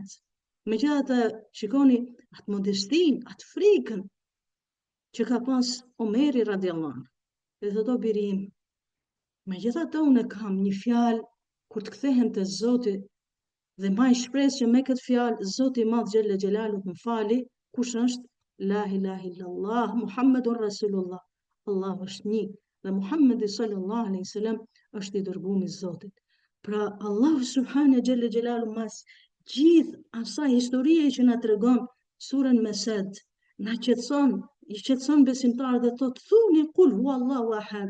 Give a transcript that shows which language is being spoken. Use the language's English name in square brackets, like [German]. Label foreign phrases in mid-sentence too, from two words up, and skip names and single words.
[Albanian] Megjithatë, shikoni atë modestin, atë frikën që ka pas Omeri [Arabic] رضي الله عنه. [Albanian] Dhe thot o birim, megjithatë unë kam një fjalë kur të kthehem te Zoti dhe maj shpresë që me këtë fjalë Zoti i Madh [Arabic] جل جلاله [Albanian] më fali, kush është? [Arabic] لا إله إلا الله محمد رسول الله. [Albanian] Allahu është një dhe Muhammedi [Arabic] صلى الله عليه وسلم [Albanian] është i dërguar i Zotit. Pra Allahu [Arabic] سبحانه جل جلاله [Albanian] mas gjithë asaj historie që na tregon surën Mesed, na qetëson, i qetëson besimtarët dhe thot thuni [Arabic] قل هو الله أحد.